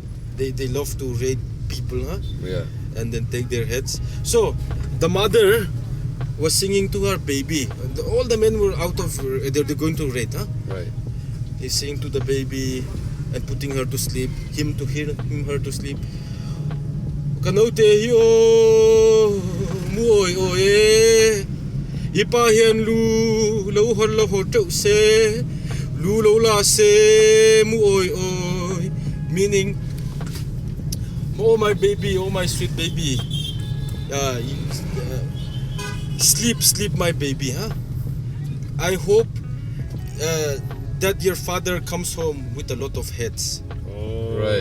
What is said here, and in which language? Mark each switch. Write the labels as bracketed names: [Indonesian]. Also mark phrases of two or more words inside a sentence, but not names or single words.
[English] They love to raid people, Yeah. and then take their heads. So the mother was singing to her baby. All the men were out of. They're going to raid, Right. He's singing to the baby and putting her to sleep. Her to sleep. [Mizo] Kanote yo muoi oe ipa hian lu lo hon lo ho tau se lu lo la se muoi oi, [English] meaning, oh my baby, oh my sweet baby, sleep my baby, I hope that your father comes home with a lot of heads. Right.